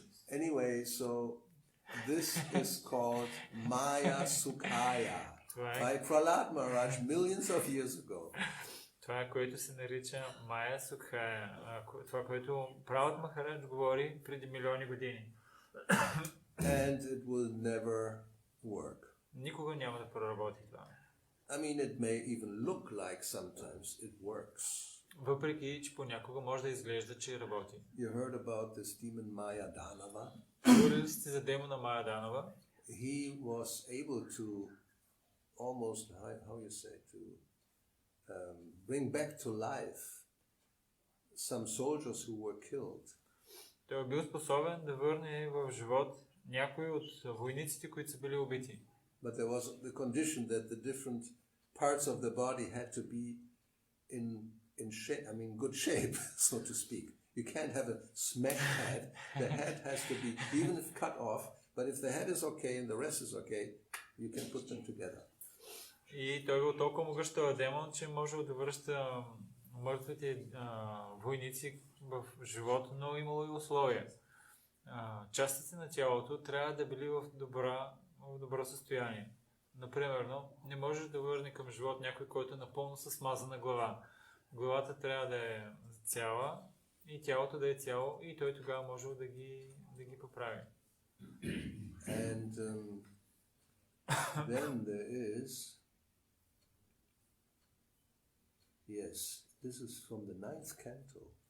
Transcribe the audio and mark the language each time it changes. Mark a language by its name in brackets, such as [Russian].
[English] Anyway, so this is called Maya Sukhaya by Prahlad Maharaj millions of years ago. [Bulgarian] Това, което се нарича Майя Сукхая, това, което Пралад Махарадж говори преди милиони години. [English] And it will never work. [Bulgarian] Никога няма да проработи това. [English] I mean, it may even look like sometimes it works. [Bulgarian] Въпреки, че понякога може да изглежда, че работи. [English] You heard about this demon Maya Danava? [Bulgarian] Говорили сте за демона Майя Данава? [English] He was able to almost, how you say, to bring back to life some soldiers who were killed. [Bulgarian] Той е бил способен да върне в живот някои от войниците, които са били убити. [English] But there was the condition that the different parts of the body had to be in shape, I mean good shape, so to speak. You can't have a smashed head. The head has to be, even if cut off, but if the head is okay and the rest is okay, you can put them together. [Bulgarian] И той бил толкова могъщ този демон, че можел да връща мъртвите войници в живота, но имало и условия. Частите на тялото трябва да били в добро състояние. Например, не можеш да върне към живот някой, който е напълно със смазана глава. Главата трябва да е цяла и тялото да е цяло и той тогава може да ги поправи. [English] And then there is, yes, this is from the 9th canto.